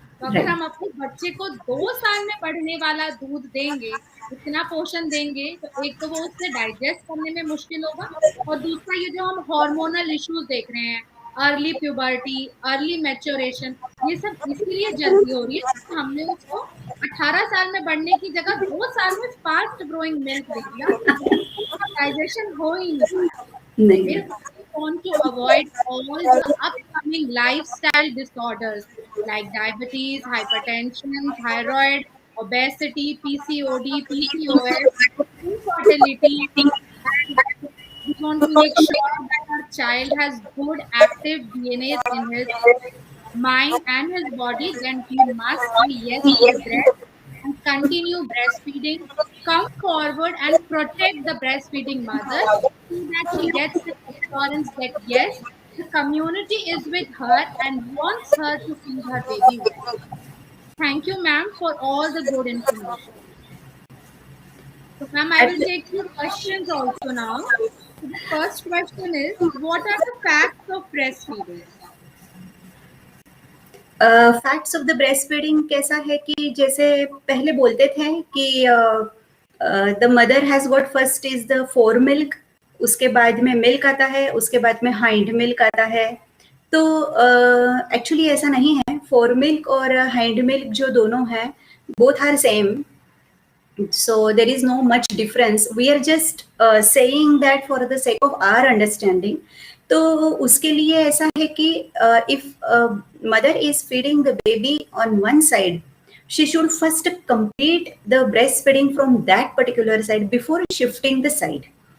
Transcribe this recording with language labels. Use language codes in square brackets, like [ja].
[hi] तो अगर हम अपने बच्चे को 2 साल में बढ़ने वाला दूध देंगे, इतना पोषण देंगे, तो एक तो वो उससे डाइजेस्ट करने में मुश्किल होगा, और दूसरा ये जो हम हार्मोनल इश्यूज देख रहे हैं, अर्ली प्यूबर्टी, अर्ली मैच्योरेशन, ये सब इसलिए जल्दी हो रही है तो हमने उसको 18 साल में बढ़ने की जगह 2 साल में फास्ट ग्रोइंग मिल्क दे दिया, डाइजेशन हो ही नहीं। [en] Want to avoid all the upcoming lifestyle disorders like diabetes, hypertension, thyroid, obesity, PCOD, PCOS, infertility. We want to make sure that our child has good active DNA in his mind and his body, then he must say yes to breast and continue breastfeeding. Come forward and protect the breastfeeding mother so that she gets the assurance that yes, the community is with her and wants her to feed her baby well. Thank you, ma'am, for all the good information. So, ma'am, I will take your questions also now. So the first question is, what are the facts of breastfeeding? [hi] Facts of the breast feeding कैसा है कि जैसे पहले बोलते थे कि [en] the mother has what first is the fore milk, [hi] उसके बाद में मिल्क आता है, उसके बाद में हाइंड मिल्क आता है। तो एक्चुअली ऐसा नहीं है, फोर मिल्क और हाइंड मिल्क जो दोनों है both are same, [en] so there is no much difference. We are just saying that for the sake of our understanding. [hi] तो उसके लिए ऐसा है कि [en] if mother is feeding the baby on one side, she should first complete the breastfeeding from that particular side before shifting the side.